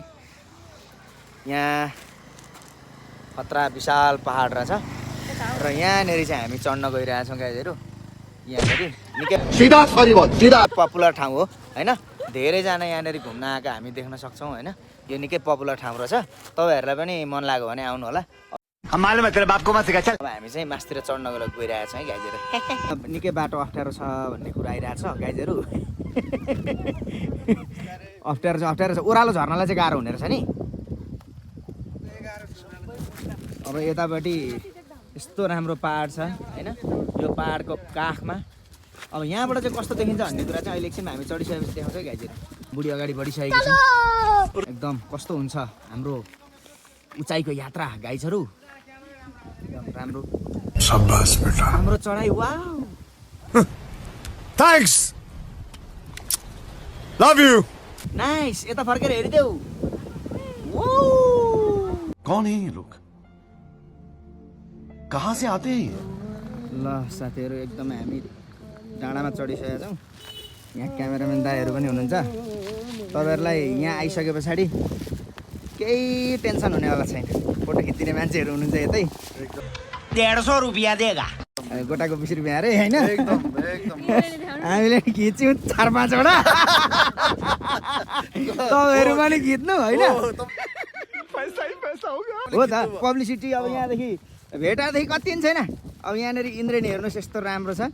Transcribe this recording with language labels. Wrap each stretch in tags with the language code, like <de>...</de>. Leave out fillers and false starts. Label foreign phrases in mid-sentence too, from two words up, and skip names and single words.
<ne>यहाँ खतरा विशाल पहाड रहेछ र यहाँनेरि चाहिँ हामी चढ्न गइरहेछौँ गाइजहरू। यहाँनेरि निकै पपुलर ठाउँ हो हैन। धेरैजना यहाँनेरि घुम्न आएका हामी देख्न सक्छौँ हैन। यो निकै पपुलर ठाउँ रहेछ। तपाईहरुलाई पनि मन लाग्यो भने आउनु होला।</ne> <hi>मालुम है तेरे बाप को मत सिखा चल।</hi> <ne>अब हामी चाहिँ मासतिर चढ्नको लागि गइरहेछौँ है गाइजहरू। निकै बाटो अप्ठ्यारो छ भन्ने कुरा आइरहेछ गाइजहरू। अप्ठ्यारो छ। ओह्रालो झर्नलाई चाहिँ गाह्रो हुने रहेछ नि। अब यतापट्टि यस्तो राम्रो पहाड छ हैन। यो पहाडको काखमा अब यहाँबाट चाहिँ कस्तो देखिन्छ भन्ने कुरा चाहिँ अहिले एकछिनमा हामी चढिसकेपछि देखाउँछ है गाइजहरू। बुढी अगाडि बढिसकेको छ। एकदम कस्तो हुन्छ हाम्रो उचाइको यात्रा गाइजहरू। एकदम राम्रो।</ne> <hi>शाबाश बेटा।</hi> <ne>हाम्रो चढाइ वाउ।</ne> <en>Thanks. Love you.</en> <ne>नाइस। यता फर्केर हेरिदेऊ।</ne> <hi>कौन है ये लोग? कहाँ से आते हैं ये?</hi> <ne>ल साथीहरू, एकदमै हामी डाँडामा चढिसकेका छौँ। यहाँ क्यामेराम्यान दाइहरू पनि हुनुहुन्छ। तपाईँहरूलाई यहाँ आइसके पछाडि केही टेन्सन हुनेवाला छैन। फोटो खिच्ने मान्छेहरू हुनुहुन्छ यतै।</ne> <hi>150 रुपया देगा।</hi> <ne>गोटाको 20 रुपियाँ अरे होइन। हामीले खिच्यौँ 4-5 वटा। तपाईँहरू पनि खिच्नु होइन।</ne> <hi>पैसा हो गया।</hi> <ne>हो त पब्लिसिटी। अब यहाँदेखि भेटादेखि कति पनि छैन। अब यहाँनिर इन्द्रेणी हेर्नुहोस् यस्तो राम्रो छ।</ne>